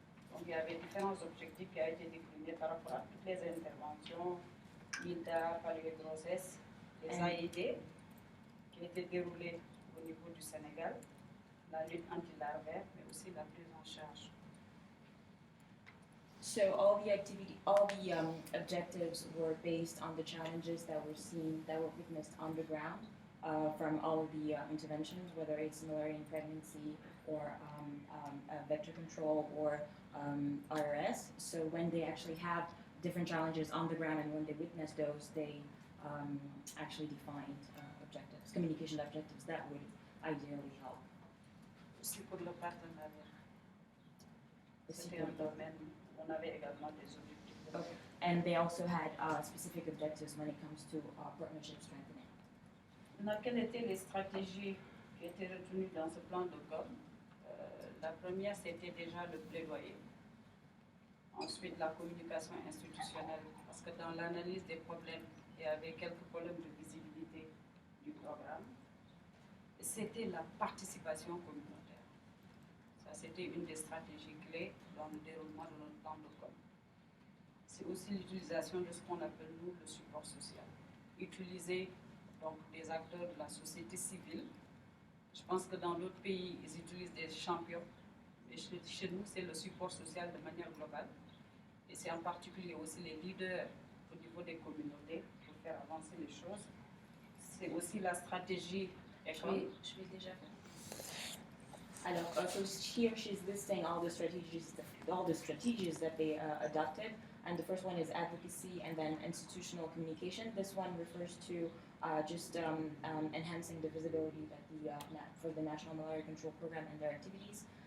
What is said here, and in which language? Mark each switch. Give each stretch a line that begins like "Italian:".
French: Donc il y avait différents objectifs qui ont été déclinés par rapport à toutes les interventions, l'INTA, palu et grossesse, les AID qui étaient déroulés au niveau du Sénégal, la lutte anti-larvaire, mais aussi la prise en charge.
English: So all the objectives were based on the challenges that were witnessed on the ground from all of the interventions, whether it's malaria in pregnancy or vector control or IRS. So when they actually have different challenges on the ground and when they witness those, they actually defined objectives, communication objectives that would ideally help.
French: Aussi pour le partenariat. C'était un domaine. On avait également des objectifs.
English: Okay. And they also had specific objectives when it comes to partnership strengthening.
French: Maintenant, quelles étaient les stratégies qui étaient retenues dans ce plan de com? La première, c'était déjà le plaidoyer. Ensuite, la communication institutionnelle, parce que dans l'analyse des problèmes, il y avait quelques problèmes de visibilité du programme. C'était la participation communautaire. Ça, c'était une des stratégies clés dans le déroulement de notre plan de com. C'est aussi l'utilisation de ce qu'on appelle, nous, le support social. Utiliser donc des acteurs de la société civile. Je pense que dans d'autres pays, ils utilisent des champions. Mais chez nous, c'est le support social de manière globale. Et c'est en particulier aussi les leaders au niveau des communautés pour faire avancer les choses. C'est aussi la stratégie école. Je vais déjà faire. Alors,
English: so here she's listing all the strategies that they adopted, and the first one is advocacy and then institutional communication. This one refers to just enhancing the visibility that for the National Malaria Control Program and their activities.